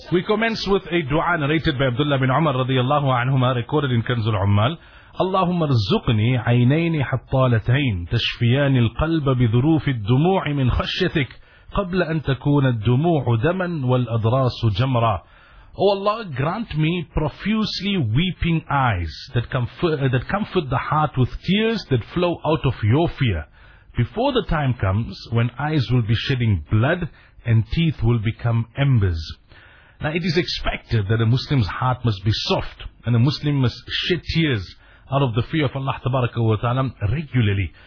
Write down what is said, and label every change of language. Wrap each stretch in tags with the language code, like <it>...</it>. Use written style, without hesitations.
<en>We commence with a dua narrated by Abdullah bin Umar radiyallahu anhuma, recorded in Kanzul Ummal.</en> <ar>اللهم ارزقني عينين حطالتين تشفيان القلب بظروف الدموع من خشيتك قبل أن تكون الدموع دما والأدراس جمرا.</ar> <en>O Allah, grant me profusely weeping eyes that comfort the heart with tears that flow out of your fear before the time comes when eyes will be shedding blood and teeth will become embers. Now it is expected that a Muslim's heart must be soft and a Muslim must shed tears out of the fear of Allah tabaraka wa ta'ala regularly.</en>